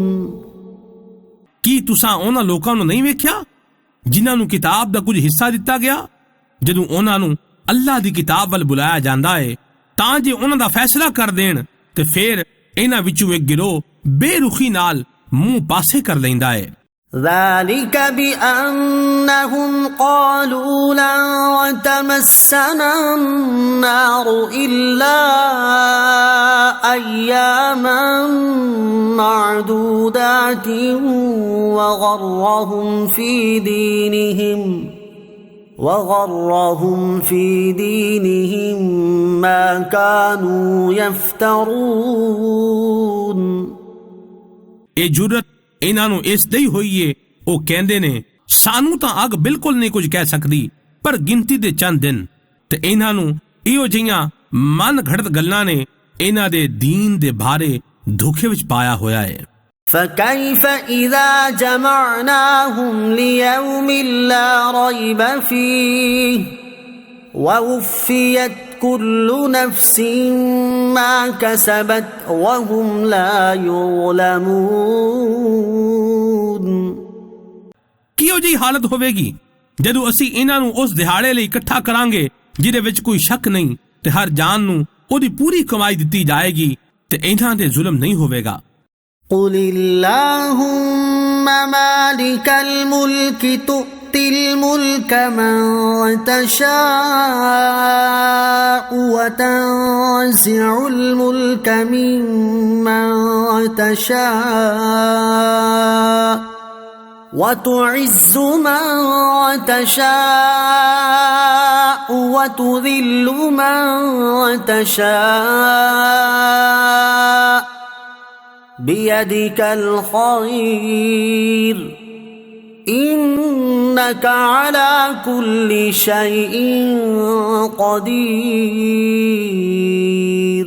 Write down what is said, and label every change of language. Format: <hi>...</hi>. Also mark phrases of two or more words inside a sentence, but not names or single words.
<pa>ਕੀ ਤੁਸਾਂ ਉਹਨਾਂ ਲੋਕਾਂ ਨੂੰ ਨਹੀਂ ਵੇਖਿਆ ਜਿਨ੍ਹਾਂ ਨੂੰ ਕਿਤਾਬ ਦਾ ਕੁਝ ਹਿੱਸਾ ਦਿੱਤਾ ਗਿਆ? ਜਦੋਂ ਉਹਨਾਂ ਨੂੰ ਅੱਲਾਹ ਦੀ ਕਿਤਾਬ ਵੱਲ ਬੁਲਾਇਆ ਜਾਂਦਾ ਹੈ ਤਾਂ ਜੇ ਉਹਨਾਂ ਦਾ ਫੈਸਲਾ ਕਰ ਦੇਣ ਤੇ ਫਿਰ ਇਹਨਾਂ ਵਿੱਚੋਂ ਇੱਕ ਗਿਰੋਹ ਬੇਰੁਖੀ ਨਾਲ ਮੂੰਹ ਪਾਸੇ ਕਰ ਲੈਂਦਾ ਹੈ।</pa> <ar>ذلك بأنهم قالوا لن تمسنا النار إلا أياما معدودات وغرهم في دينهم ما كانوا يفترون۔</ar> <pa>ਇਹ ਜੁਰਤ ਇਹਨਾਂ ਨੂੰ ਇਸ ਦੀ ਹੋਈ ਏ ਉਹ ਕਹਿੰਦੇ ਨੇ ਸਾਨੂੰ ਤਾਂ ਅੱਗ ਬਿਲਕੁਲ ਨਹੀਂ ਕੁਝ ਕਹਿ ਸਕਦੀ ਪਰ ਗਿਣਤੀ ਦੇ ਚੰਦ ਦਿਨ ਤੇ ਇਹਨਾਂ ਨੂੰ ਇਹੋ ਜਿਹੀਆਂ ਮਨ ਘੜਤ ਗੱਲਾਂ ਨੇ ਇਹਨਾਂ ਦੇ ਦੀਨ ਦੇ ਬਾਰੇ ਧੋਖੇ ਵਿੱਚ ਪਾਇਆ ਹੋਇਆ ਹੈ।</pa> <ar>فكيف إذا جمعناهم ليوم لا ريب فيه ووفيت كل نفس ما كسبت وهم لا يظلمون۔</ar> <pa>ਕਿਹੋ ਜਿਹੀ ਹਾਲਤ ਹੋਵੇਗੀ ਜਦੋਂ ਅਸੀਂ ਇਹਨਾਂ ਨੂੰ ਉਸ ਦਿਹਾੜੇ ਲਈ ਇਕੱਠਾ ਕਰਾਂਗੇ ਜਿਹਦੇ ਵਿੱਚ ਕੋਈ ਸ਼ੱਕ ਨਹੀਂ ਤੇ ਹਰ ਜਾਨ ਨੂੰ ਉਹਦੀ ਪੂਰੀ ਕਮਾਈ ਦਿੱਤੀ ਜਾਏਗੀ ਤੇ ਇਹਨਾਂ ਤੇ ਜ਼ੁਲਮ ਨਹੀਂ ਹੋਵੇਗਾ।</pa> <ar>قل اللهم مالك الملك تؤتي الملك من تشاء وتنزع الملك ممن تشاء وتعز من تشاء وتذل من تشاء بيدك الخير إنك على كل شيء قدير۔</ar>